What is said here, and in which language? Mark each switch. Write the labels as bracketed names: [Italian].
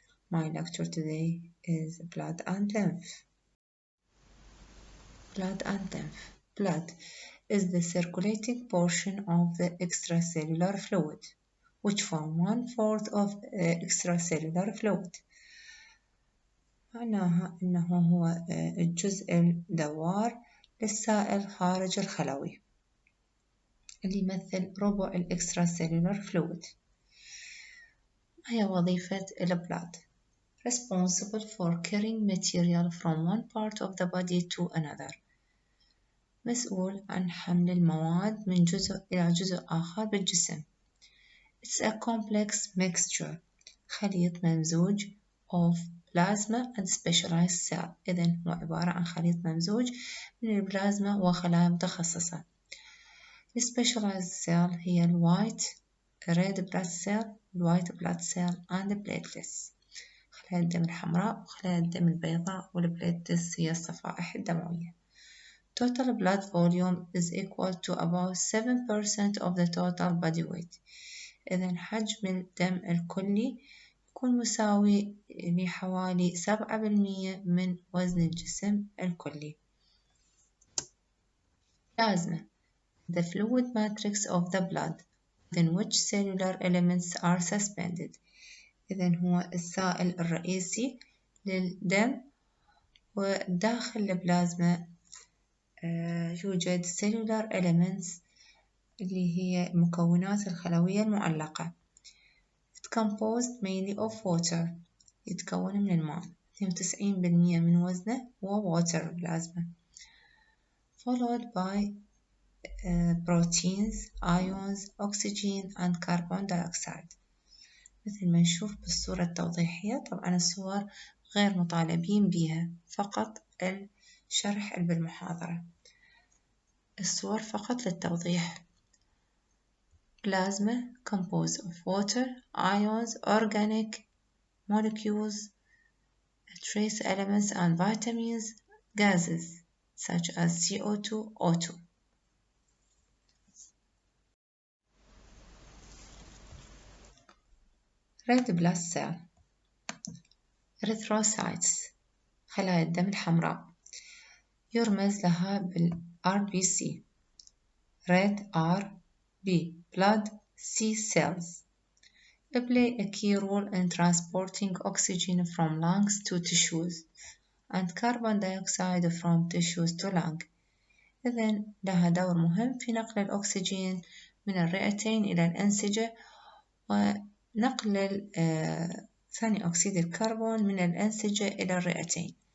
[English] My lecture today is blood and lymph. Blood and lymph. Blood is the circulating portion of the extracellular fluid, which form 1/4 of extracellular fluid. [Arabic] معناها إنه هو الجزء الدوار للسائل خارج الخلوي اللي يمثل ربع الإكستراسيلولار فلويد. ما هي وظيفة البلاد؟ [English] Responsible for carrying material from one part of the body to another. [Arabic] مسؤول عن حمل المواد من جزء إلى جزء آخر بالجسم. [English] It's a complex mixture. [Arabic] خليط ممزوج [English] of plasma and specialized cell. [Arabic] إذن هو عبارة عن خليط ممزوج من البلازما وخلايا متخصصة. [English] Specialized cell هي white red blood cell, white blood cell and platelets. [Arabic] خلايا الدم الحمراء وخلايا الدم البيضاء والبليتلتس هي الصفائح الدموية. [English] Total blood volume is equal to about 7% of the total body weight. [Arabic] إذن حجم الدم الكلي يكون مساوي لحوالي 7% من وزن الجسم الكلي. [English] Plasma, the fluid matrix of the blood, within which cellular elements are suspended. [Arabic] إذن هو السائل الرئيسي للدم، وداخل البلازما يوجد cellular elements اللي هي المكونات الخلوية المعلقة. [English] It's composed mainly of water. [Arabic] يتكون من الماء. 92% من وزنه هو water البلازما. [English] Followed by proteins, ions, oxygen and carbon dioxide. [Arabic] مثل ما نشوف بالصورة التوضيحية. طبعا الصور غير مطالبين بها، فقط الشرح بالمحاضرة. الصور فقط للتوضيح. [English] Plasma composed of water, ions, organic molecules, trace elements and vitamins, gases such as CO2, O2. Red blood cell. [Arabic] erythrocytes خلايا الدم الحمراء يرمز لها بال RBC. [English] Red RB blood C cells play a key role in transporting oxygen from lungs to tissues and carbon dioxide from tissues to lung. [Arabic] إذن لها دور مهم في نقل الأكسجين من الرئتين إلى الأنسجة ونقل ثاني أكسيد الكربون من الأنسجة إلى الرئتين.